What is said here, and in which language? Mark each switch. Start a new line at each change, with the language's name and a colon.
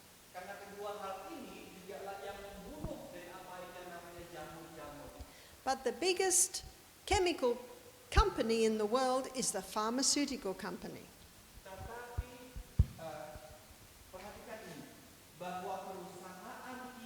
Indonesian: Karena kedua hal ini juga yang membunuh dari apa yang namanya jamur-jamur.
English: But the biggest chemical company in the world is the pharmaceutical company.
Indonesian: Tetapi perhatikan ini, bahwa perusahaan